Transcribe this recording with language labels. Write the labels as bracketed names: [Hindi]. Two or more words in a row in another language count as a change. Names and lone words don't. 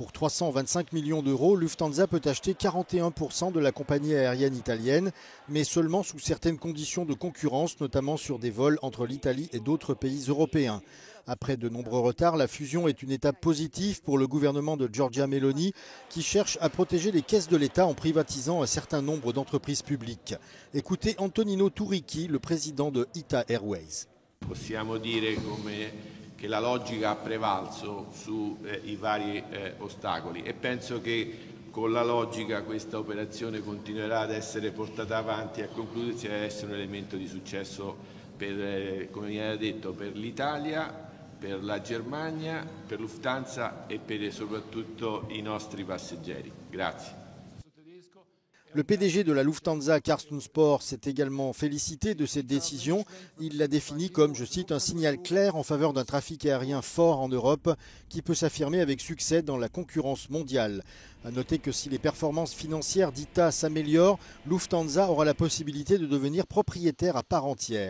[French] Pour 325 millions d'euros, Lufthansa peut acheter 41% de la compagnie aérienne italienne, mais seulement sous certaines conditions de concurrence, notamment sur des vols entre l'Italie et d'autres pays européens. Après de nombreux retards, la fusion est une étape positive pour le gouvernement de Giorgia Meloni qui cherche à protéger les caisses de l'État en privatisant un certain nombre d'entreprises publiques. Écoutez Antonino Turicchi, le président de ITA Airways. [Italian] Possiamo dire che la logica ha prevalso sui vari ostacoli e penso che con la logica questa operazione continuerà ad essere portata avanti e a concludersi ad essere un elemento di successo per, come viene detto, per l'Italia, per la Germania, per Lufthansa e per soprattutto i nostri passeggeri. Grazie. [French] Le PDG de la Lufthansa, Carsten Spohr, s'est également félicité de cette décision. Il l'a définie comme, je cite, un signal clair en faveur d'un trafic aérien fort en Europe qui peut s'affirmer avec succès dans la concurrence mondiale. À noter que si les performances financières d'ITA s'améliorent, Lufthansa aura la possibilité de devenir propriétaire à part entière.